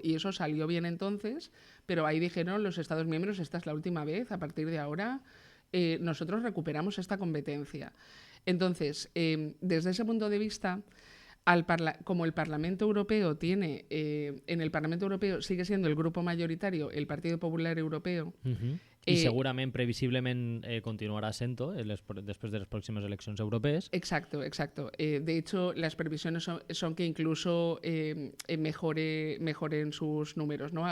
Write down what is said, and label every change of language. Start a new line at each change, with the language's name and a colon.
Spanish: Y eso salió bien entonces, pero ahí dijeron los Estados miembros, esta es la última vez, a partir de ahora nosotros recuperamos esta competencia. Entonces, desde ese punto de vista, como el Parlamento Europeo tiene, en el Parlamento Europeo sigue siendo el grupo mayoritario el Partido Popular Europeo,
Catalan: I segurament, previsiblement, continuarà sent-ho després de les pròximes eleccions europees.
Spanish: Exacto. De hecho, las previsiones son que incluso mejoren sus números, ¿no?